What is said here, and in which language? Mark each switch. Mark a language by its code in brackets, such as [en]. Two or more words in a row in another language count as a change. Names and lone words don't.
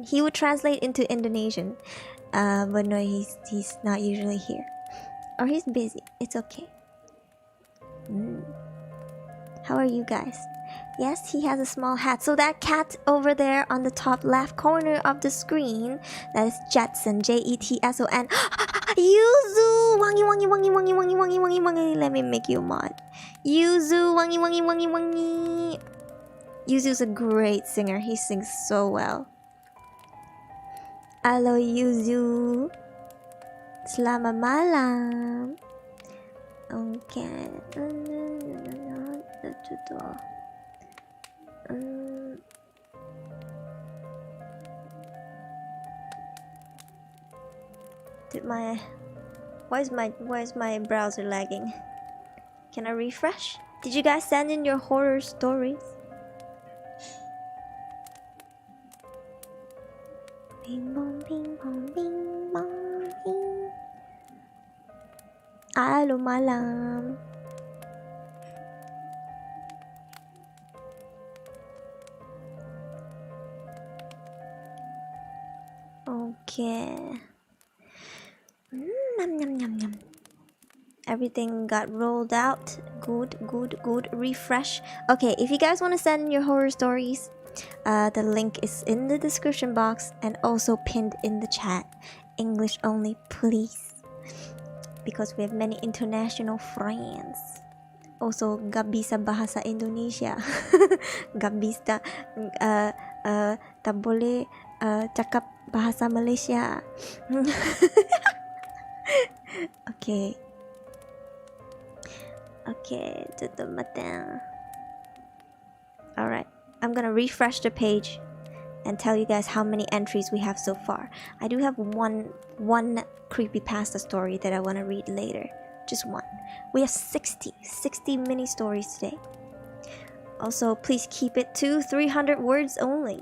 [en] He would translate into Indonesian, but no, he's not usually here, or he's busy. It's okay. How are you guys? Yes, he has a small hat. So that cat over there on the top left corner of the screen, that is Jetson, Jetson. Yuzu! [id] Wangi, wangi, wangi, wangi, wangi, wangi, wangi, wangi. [en] Let me make you a mod. [id] Yuzu, wangi, wangi, wangi, wangi. [en] Yuzu's a great singer. He sings so well. Hello, Yuzu. [id] Selamat malam. [en] Okay. Why is my browser lagging? Can I refresh? Did you guys send in your horror stories? Bing bong bing bong bing bong bing. [id] Halo malam. Okay. Yum, yum, yum, yum. [en] Everything got rolled out. Good, good, good. Refresh. Okay, if you guys want to send your horror stories, the link is in the description box and also pinned in the chat. English only, please. Because we have many international friends. Also, [id] gak bisa bahasa Indonesia. Gak bisa [ms] tak boleh cakap bahasa Malaysia. [en] Okay. Okay, [id] tutup mata. [en] Alright, I'm gonna refresh the page and tell you guys how many entries we have so far. I do have one creepypasta story that I want to read later. Just one. We have 60 mini stories today. Also, please keep it to 300 words only.